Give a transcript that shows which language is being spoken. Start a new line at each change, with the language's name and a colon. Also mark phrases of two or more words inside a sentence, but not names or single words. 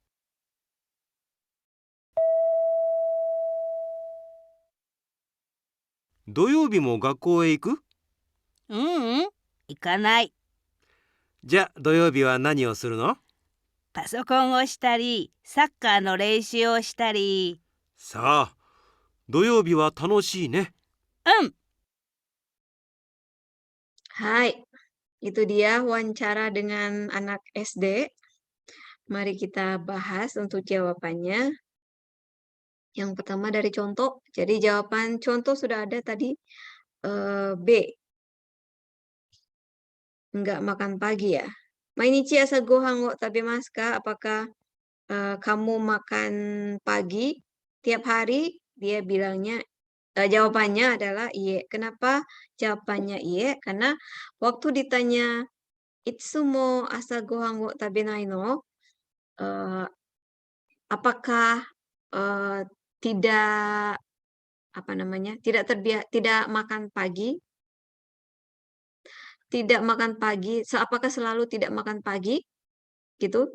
Japanese: 土曜日も学校へ行く？行かない。じゃあ土曜日は何をするの？パソコンをしたり、サッカーの練習をしたり。さあ、土曜日は楽しいね。
Indonesian: Hai, itu dia wawancara dengan anak SD. Mari kita bahas untuk jawabannya. Yang pertama dari contoh. Jadi jawaban contoh sudah ada tadi B. Enggak makan pagi ya.
Japanese: 毎日朝ご飯を食べますか?
Indonesian: Apakah kamu makan pagi tiap hari? Dia bilangnya jawabannya adalah iye. Kenapa jawabannya iye? Karena waktu ditanya
Japanese: いつも朝ご飯を食べないの?
Indonesian: Apakah tidak tidak makan pagi? Tidak makan pagi, apakah selalu tidak makan pagi? Gitu.